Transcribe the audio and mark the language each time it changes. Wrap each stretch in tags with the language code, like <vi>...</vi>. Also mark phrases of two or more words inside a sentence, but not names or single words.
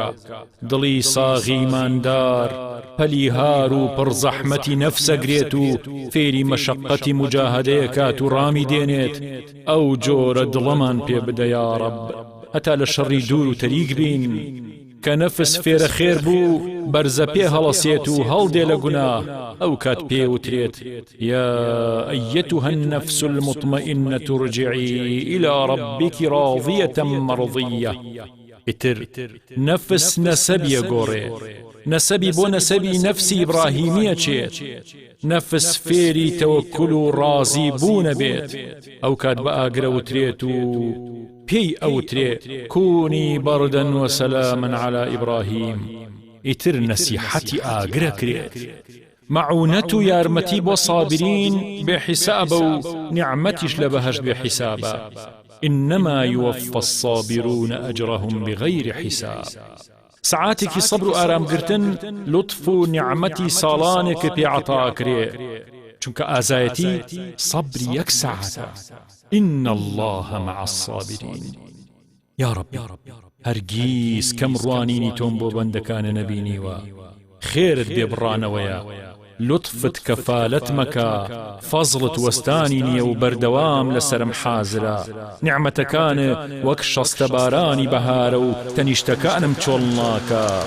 <ckb>دڵی ساغیماندار پەلی هار و پڕزەحمەتی نەفسەگرێت و فێری مەشەقەتی مجاهدەیە کات و ڕامی دێنێت. ئەو جۆرە دڵەمان پێ بدە</ckb> <ar>یا رب،</ar> <ckb>هەتا لە شەڕی دوور و تەریک بین. کە نەفس فێرە خێر بوو بەرزە پێ هەڵەسێت و هەڵدێ لە گوناه. ئەو کات پێوترێت</ckb> <ar>یا ئەیەتوها النەفس المطمئنة ارجعی إلى ربك راضية مرضية.</ar> <ckb>ئیتر نەفس نەسەبیە گۆڕێ، نەسەبی بۆ نەسەبی نەفسی ئیبراهیمیە چێت. نەفس فێری تەوەکل و ڕازی بوونە بێت. ئەو کات بە ئاگرە وترێت و پێی ئەوترێ</ckb> <ar>کونی بەردەن و سەلامن على ئیبراهیم.</ar> <ckb>ئیتر نەسیحەتی ئاگرە کرێت، مەعونەت و یارمەتی بۆ سابرین بێ حیسابە و نیعمەتیش لە بەهەشت بێ حیسابە.</ckb> <ar>إنما يوفى الصابرون أجرهم بغير حساب.</ar> <ckb>ساعاتێکی سەبر و ئارامگرتن لطف و نیعمەتی ساڵانێک پێ عەتا کرێ، چونکە ئازایەتی سەبری یەک ساعەتە.</ckb> <ar>إن الله مع الصابرين. يا رب</ar> <ckb>هەرگیز کەم ڕوانینی تۆم بۆ بەندەکانە نەبینیوە. خێرت بێبڕانەوەیە، لطفت کەفالەت مەکە، فەزڵت وەستانی نییە و بەردەوام لەسەرم حازرە. نیعمەتەکانە وەک شەستە بارانی بەهارە و تەنیشتەکانم چۆڵ ناکە.</ckb>